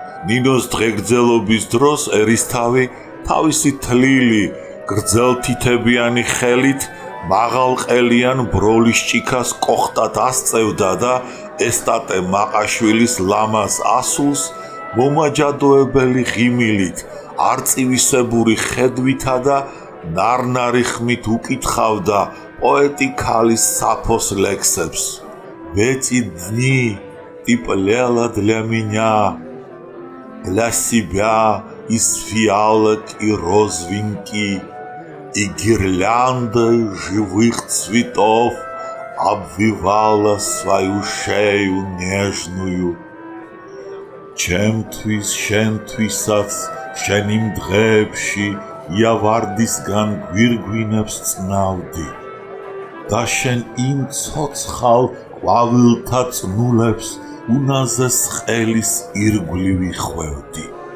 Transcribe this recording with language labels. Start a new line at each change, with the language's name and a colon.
Georgian: ნინოს დღეგრძელობის დროს ერისთავი თავისი თლილი, გრძელთითებიანი ხელით მაღალყელიან ბროლის ჭიქას კოხტად ასწევდა და ესტატე მაყაშვილის ლამაზ ასულს მომაჯადოებელი ღიმილით, არწივისებური ხედვითა და ნარნარი ხმით უკითხავდა პოეტი ქალის საფოს ლექსებს.
Russian: Эти дни ты плела для меня, для себя из фиалок и розовинки, и гирляндой живых цветов обвивала свою шею нежную.
Georgian: Ჩემთვის, შენთვისაც, შენ იმ დღეებში იავარდისგან გვირგვინებს წნავდი და შენ იმ ცოცხალ ყვავილთა წნულებს უნაზეს ყელის ირგვლივ იხვევდი.